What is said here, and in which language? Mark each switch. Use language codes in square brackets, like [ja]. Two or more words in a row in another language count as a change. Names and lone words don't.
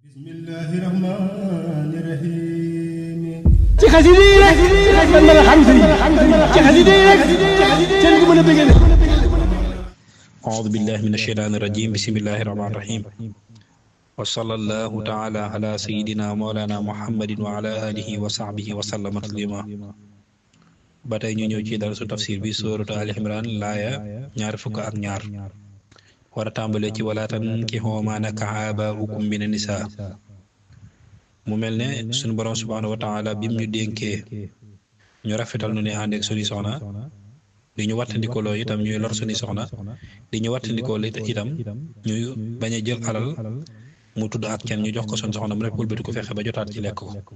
[ar] بسم الله الرحمن الرحيم [wo] ci xasida yi rek man mën a xam sëriñ ci xasida yi rek seen ko mën a bëggee [ar] أعوذ بالله من الشيطان الرجيم بسم الله الرحمن الرحيم وصلى الله تعالى على سيدنا مولانا محمد وعلى آله وصحبه وسلم تسليما [wo] ba tey ñu ñëw ci darasu tafsir bi suuratu Ali Imran laaya ñaar fukk ak ñaar war a tàmbalee ci [ar] ولا تنكحوا ما نكح آباؤكم من النساء [wo] mu mel ne suñu borom [ar] سبحانه وتعالى [wo] bim ñu dénkee ñu rafetal nu ne ànd ak suñu soxna di ñu wattandikoo loo itam ñuy lor suñu soxna di ñu wattandikoo li itam ñuy bañ a jël alal mu tudd ak kenn ñu jox ko suñu soxna mu nekk wëlbati ko fexe ba jotaat ci lekk ko